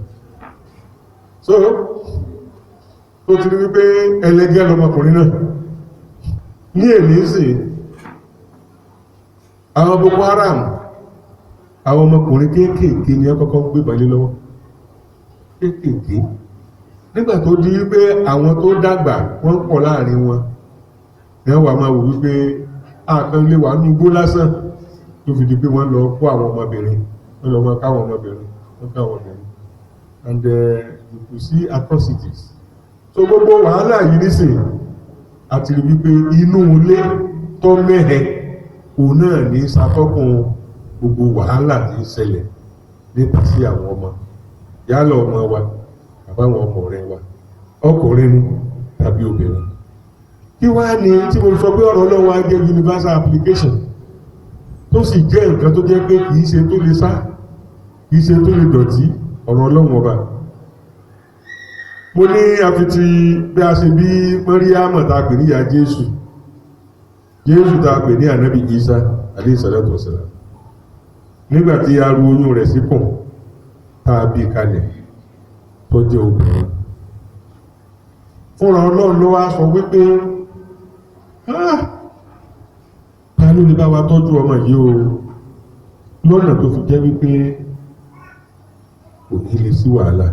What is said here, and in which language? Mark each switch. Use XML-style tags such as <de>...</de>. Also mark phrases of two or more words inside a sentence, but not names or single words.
<yo>So ó ti rí wípé ẹlẹ́gẹ́ lọmọkùnrin náà ní èlé sí àwọn Boko Haram, àwọn ọmọkùnrin kéékèèké ni ọkọ̀kọ́ gbé balẹ̀ lọ́wọ́ kéékèèké. Nígbà tó di wípé àwọn tó dàgbà wọ́n pọ̀ láàrin wọn ní wà máa wò wípé àkàn lè wà ní igbó lásán tó fi di pé wọ́n lọ kó àwọn ọmọbìnrin, wọ́n lọ máa káwọn ọmọbìnrin,</yo> <en>and you see atrocities.</en> <yo>So gbogbo wàhálà yìí nísìn àti rí wípé inú ilé tó mẹ́hẹ òun náà ní ṣàtọ́kùn gbogbo wàhálà tí ń ṣẹlẹ̀ nípa sí àwọn ọmọ yálà ọmọ wa àbáwọn ọmọ rẹ wa ọkùnrin ni tàbí obìnrin. Kí wá ní tí mo sọ pé ọ̀rọ̀ Ọlọ́run á jẹ́</yo> <en>universal application</en> <yo>tó sì jẹ́ nǹkan tó jẹ́ pé kìí ṣe tó lè sá kìí ṣe tó lè dọ̀tí ọ̀rọ̀ Ọlọ́run ọba. Mo ní àfitì bí a ṣe bí Màríámù tá a pè ní ìyá Jésù tá a pè ní ànábì Ìsá</yo> <ar>عليه الصلاة والسلام</ar> <yo>nígbàtí a ru oyún rẹ̀ síkùn tá a bí kalẹ̀ tó jẹ́ obìnrin. Fúnra Ọlọ́run ló wá sọ wípé ta ló lè bá wa tọ́jú ọmọ yìí o lọ́nà tó fi jẹ́ wípé kò ní lè sí wàhálà.</yo>